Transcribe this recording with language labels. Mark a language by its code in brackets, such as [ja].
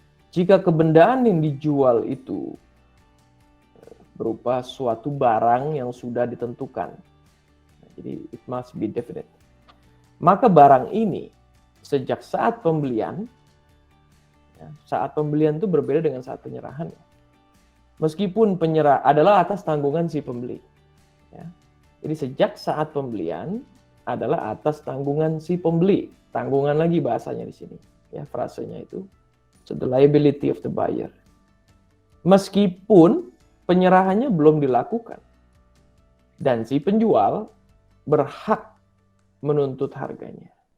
[id] Jika kebendaan yang dijual itu berupa suatu barang yang sudah ditentukan, jadi [en] it must be definite, [id] maka barang ini sejak saat pembelian, ya, saat pembelian itu berbeda dengan saat penyerahan. Meskipun penyerah adalah atas tanggungan si pembeli. Ya. Jadi sejak saat pembelian adalah atas tanggungan si pembeli. Tanggungan lagi bahasanya di sini, ya, frasenya itu. [en] So the liability of the buyer. [id] Meskipun penyerahannya belum dilakukan dan si penjual berhak menuntut harganya.